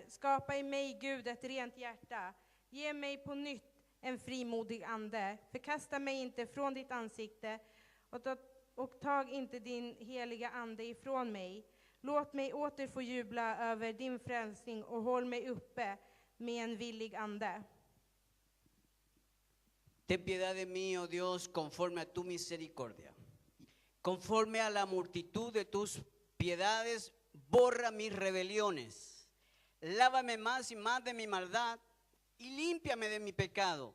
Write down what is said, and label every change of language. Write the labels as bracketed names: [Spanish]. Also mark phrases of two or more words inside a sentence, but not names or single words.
[Swedish] Skapa i mig, Gud, ett rent hjärta. Ge mig på nytt en frimodig ande. Förkasta mig inte från ditt ansikte och tag inte din heliga ande ifrån mig. Låt mig åter få jubla över din frälsning och håll mig uppe med en villig ande. [Spanish] Ten piedad de mí, oh Dios, conforme a tu misericordia. Conforme a la multitud de tus piedades, borra mis rebeliones. Lávame más y más de mi maldad y límpiame de mi pecado.